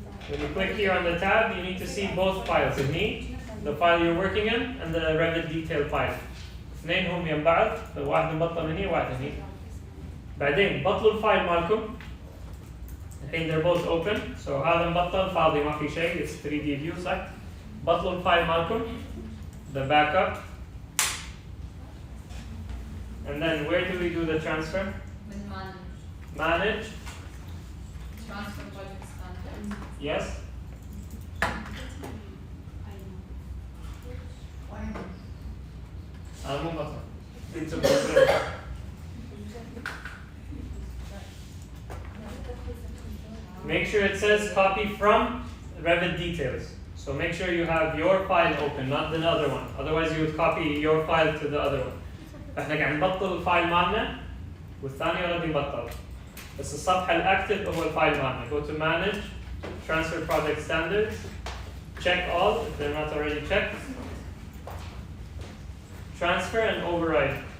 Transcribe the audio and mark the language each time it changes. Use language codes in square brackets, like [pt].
[en] When you click here on the tab, you need to see both files [ar] هني, [en] the file you're working in and the Revit detail file. [ar] اثنينهم يم بعض، واحد مبطل هني وواحد هني. بعدين بطلوا الفايل مالكم. الحين [en] they're both open, so [ar] هذا مبطل فاضي ما في شيء, [en] it's 3D view [ar] صح؟ بطلوا الفايل مالكم, [en] the backup. And then where do we do the transfer? With Manage. Transfer project standards. Yes. [ar] مو بطل. [en] Make sure it says copy from Revit details. So make sure you have your file open, not the other one. Otherwise you would copy your file to the other one. [ar] فاحنا قاعد نبطل الفايل مالنا والثاني اوريدي بطل. بس الصفحة الأكتف هو الفايل مالنا. [en] Go to manage, transfer project standards, check all if they're not already checked. Transfer and override.